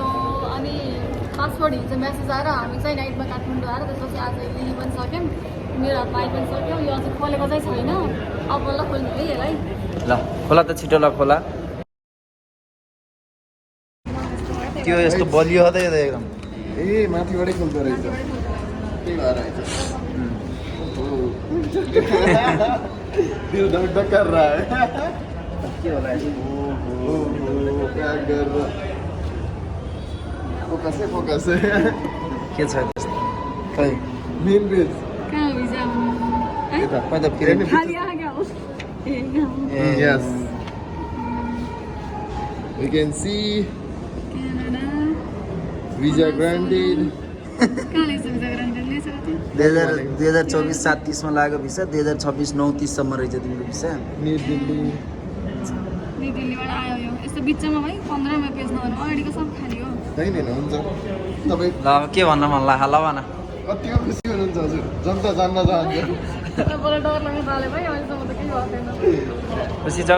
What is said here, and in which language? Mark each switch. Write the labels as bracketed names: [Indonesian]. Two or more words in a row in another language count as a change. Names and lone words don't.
[Nepali] अनि पासपोर्ट हिजो म्यासेज आएर हामी चाहिँ नाइटमा काठमाडौँ आएर त्यसपछि आज लिनु पनि सक्यौँ। मेरो हातमा आइ पनि सक्यो। यो अझै खोलेको चाहिँ छैन, अब बल्ल खोल्नु है यसलाई। ल खोला त छिटो ल खोला। त्यो यस्तो बलियो हो त यो त एकदम ए माथिबाटै खोल्दो रहेछ त्यही भएर आएछ [Hindi] दिल धक धक कर रहा है [Nepali] के होला [Hindi] क्या कर रहा फोकस है [Nepali] के छ त्यस्तो खै [English] main page [Nepali] कहाँ भिजा खै त फेरि [Hindi] खाली आ गया हो [English] yes we can see [Nepali] क्यानाडा [English] visa granted [Nepali] कहाँ लेख्छ [English] visa granted [Nepali] लेख्छ र त्यो 2024 7 30 मा लाग्यो भिसा 2026 9 30 सम्म रहेछ तिम्रो भिसा new delhi न्यु दिल्लीबाट आयो यो यस्तो बिचमा भाइ 15मा पेज नभएर अगाडिको सब खाली हो होइन हुन्छ तपाईँ ल अब के भन्न मन लाग्यो ल भन कतिको खुसी हुनुहुन्छ हजुर जनता जान्न चाहन्छ मलाई डर लाग्न थाल्यो भाइ अहिलेसम्म त केही भएको छैन खुसी छौ